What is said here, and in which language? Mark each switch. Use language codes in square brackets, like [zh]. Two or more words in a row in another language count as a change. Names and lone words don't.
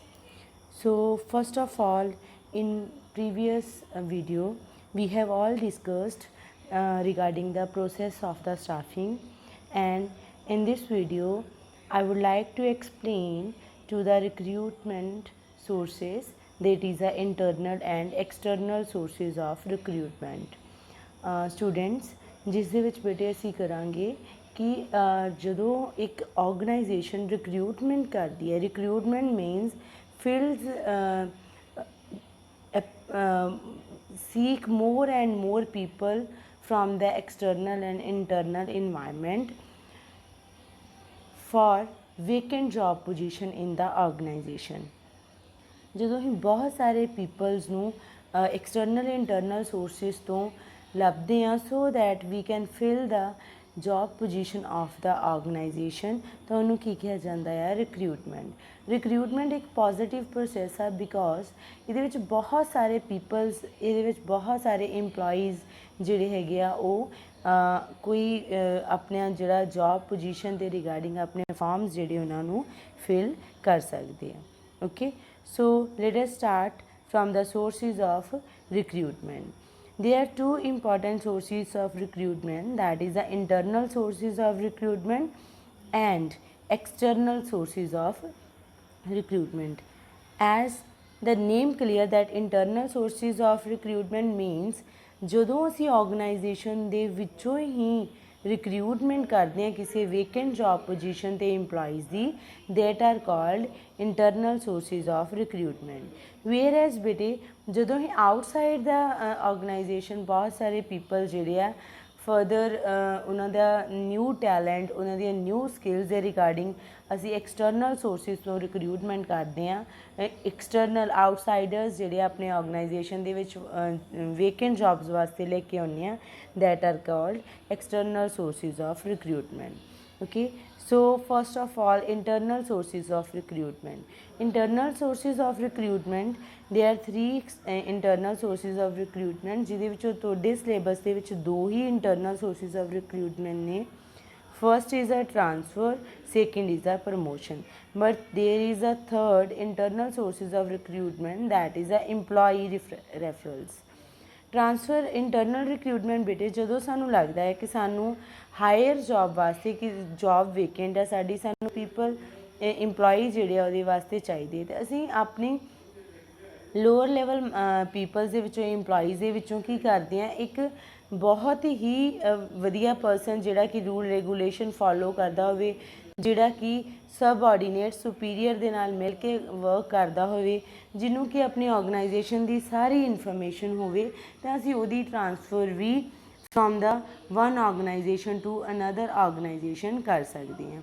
[en] So first of all, in previous video we have all discussed regarding the process of the staffing, and in this video I would like to explain to the recruitment sources, that is the internal and external sources of recruitment. [pa] ਸਟੂਡੈਂਟਸ, ਜਿਸ ਦੇ ਵਿੱਚ ਬੇਟੇ ਅਸੀਂ ਕਰਾਂਗੇ ਕਿ ਜਦੋਂ ਇੱਕ ਆਰਗੇਨਾਈਜੇਸ਼ਨ ਰਿਕਰੂਟਮੈਂਟ ਕਰਦੀ ਹੈ, [en] recruitment means fields seek more and more people from the external and internal environment for vacant job position in the organization. [pa] ਜਦੋਂ ਅਸੀਂ ਬਹੁਤ ਸਾਰੇ ਪੀਪਲਸ ਨੂੰ [en] external internal sources [pa] ਤੋਂ ਲੱਭਦੇ ਹਾਂ [en] so that we can fill the job position of the organization, [pa] ਤਾਂ ਉਹਨੂੰ ਕੀ ਕਿਹਾ ਜਾਂਦਾ ਹੈ? ਰਿਕਰੂਟਮੈਂਟ। ਰਿਕਰੂਟਮੈਂਟ ਇੱਕ [en] positive process [pa] ਆ, ਬਿਕੋਜ਼ ਇਹਦੇ ਵਿੱਚ ਬਹੁਤ ਸਾਰੇ ਪੀਪਲਸ, ਇਹਦੇ ਵਿੱਚ ਬਹੁਤ ਸਾਰੇ ਇੰਪਲੋਈਜ਼ ਜਿਹੜੇ ਹੈਗੇ ਆ ਉਹ ਕੋਈ ਆਪਣਾ ਜਿਹੜਾ [en] job position [pa] ਦੇ ਰਿਗਾਰਡਿੰਗ ਆਪਣੇ ਫਾਰਮਸ ਜਿਹੜੇ ਉਹਨਾਂ ਨੂੰ ਫਿਲ ਕਰ ਸਕਦੇ ਆ। [en] Okay, so let us start from the sources of recruitment. There are two important sources of recruitment, that is the internal sources of recruitment and external sources of recruitment. As the name clear that internal sources of recruitment means [pa] ਜਦੋਂ ਅਸੀਂ ਆਰਗੇਨਾਈਜੇਸ਼ਨ ਦੇ ਵਿੱਚੋਂ ਹੀ ਰਿਕਰੂਟਮੈਂਟ ਕਰਦੇ ਹਾਂ ਕਿਸੇ [en] vacant job position [pa] ਤੇ ਇੰਪਲੋਈਜ਼ ਦੀ, [en] that are called internal sources of recruitment. whereas [pa] ਬੇਟੇ ਜਦੋਂ ਅਸੀਂ [en] outside the organization [pa] ਬਹੁਤ ਸਾਰੇ ਪੀਪਲ ਜਿਹੜੇ ਆ ਫਰਦਰ ਉਹਨਾਂ ਦਾ [en] new talent, [pa] ਉਹਨਾਂ ਦੀਆਂ [en] new skills [pa] ਦੇ ਰਿਗਾਰਡਿੰਗ ਅਸੀਂ [en] external sources [pa] ਤੋਂ ਰਿਕਰੂਟਮੈਂਟ ਕਰਦੇ ਹਾਂ। [en] external outsiders [pa] ਜਿਹੜੇ ਆਪਣੇ ਆਰਗੇਨਾਈਜੇਸ਼ਨ ਦੇ ਵਿੱਚ [en] vacant jobs [pa] ਵਾਸਤੇ ਲੈ ਕੇ ਆਉਂਦੇ ਹਾਂ, [en] that are called external sources of recruitment. Okay, so first of all, internal sources of recruitment. Internal sources of recruitment, there are three internal sources of recruitment, [pa] ਜਿਹਦੇ ਵਿੱਚੋਂ ਤੁਹਾਡੇ ਸਿਲੇਬਸ ਦੇ ਵਿੱਚ ਦੋ ਹੀ [en] internal sources of recruitment [pa] ਨੇ। [en] First is a transfer, second is a promotion, but there is a third internal sources of recruitment, that is a employee referrals. transfer internal recruitment [pa] ਬੇਟੇ ਜਦੋਂ ਸਾਨੂੰ ਲੱਗਦਾ ਹੈ ਕਿ ਸਾਨੂੰ [en] higher job [pa] ਵਾਸਤੇ ਕਿ [en] job vacant [pa] ਹੈ ਸਾਡੀ, ਸਾਨੂੰ [en] people employee [pa] ਜਿਹੜੇ ਆ ਉਹਦੇ ਵਾਸਤੇ ਚਾਹੀਦੇ, ਅਤੇ ਅਸੀਂ ਆਪਣੀ [en] lower level peoples [pa] ਦੇ ਵਿੱਚੋਂ ਇੰਪਲੋਈਜ਼ ਦੇ ਵਿੱਚੋਂ ਕੀ ਕਰਦੇ ਹਾਂ, ਇੱਕ ਬਹੁਤ ਹੀ ਵਧੀਆ ਪਰਸਨ ਜਿਹੜਾ ਕਿ [en] rule regulation follow [pa] ਕਰਦਾ ਹੋਵੇ, ਜਿਹੜਾ ਕਿ [en] subordinate superior [pa] ਦੇ ਨਾਲ ਮਿਲ ਕੇ ਵਰਕ ਕਰਦਾ ਹੋਵੇ, ਜਿਹਨੂੰ ਕਿ ਆਪਣੀ ਆਰਗੇਨਾਈਜੇਸ਼ਨ ਦੀ ਸਾਰੀ ਇਨਫੋਰਮੇਸ਼ਨ ਹੋਵੇ, ਤਾਂ ਅਸੀਂ ਉਹਦੀ ਟਰਾਂਸਫਰ ਵੀ [en] from the one organization to another organization [pa] ਕਰ ਸਕਦੇ ਹਾਂ।